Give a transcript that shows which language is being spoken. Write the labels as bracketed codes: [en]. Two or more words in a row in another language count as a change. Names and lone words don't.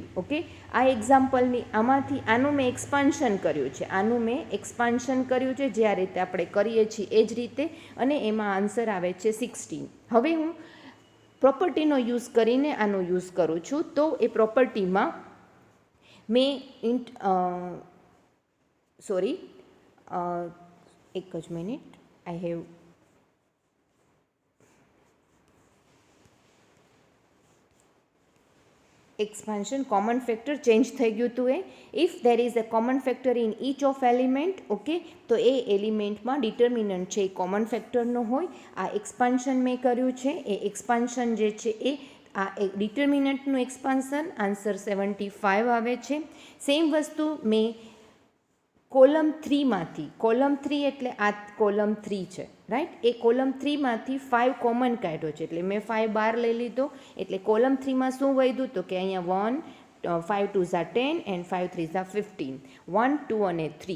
[gu] ઓકે, આ એક્ઝામ્પલની આમાંથી આનું મેં એક્સપાન્શન કર્યું છે, જે આ રીતે આપણે કરીએ છીએ એ જ રીતે, અને એમાં આન્સર આવે છે 16. હવે હું પ્રોપર્ટીનો યુઝ કરીને આનો યુઝ કરું છું, તો એ પ્રોપર્ટીમાં મેં એક જ મિનિટ, [en] I have expansion common factor [gu] ચેન્જ થઈ ગયું હતું. [en] If there is a common factor in each of element, [gu] ઓકે, તો એ એલિમેન્ટમાં ડિટર્મિનન્ટ છે એ [en] common factorનો [gu] હોય. આ એક્સપાન્શન મેં કર્યું છે, એ એક્સપાન્શન જે છે એ આ ડિટર્મિનન્ટનું એક્સપાન્શન, આન્સર 75 આવે છે. સેમ વસ્તુ મેં કોલમ 3 એટલે આ કોલમ 3 છે, રાઈટ, એ કોલમ 3માંથી 5 કોમન કાઢ્યો છે, એટલે મેં 5 બહાર લઈ લીધો, એટલે કોલમ 3માં શું વધ્યું તો કે અહીંયા 1 5 2 10 and 5 3 15, 1 2 અને 3.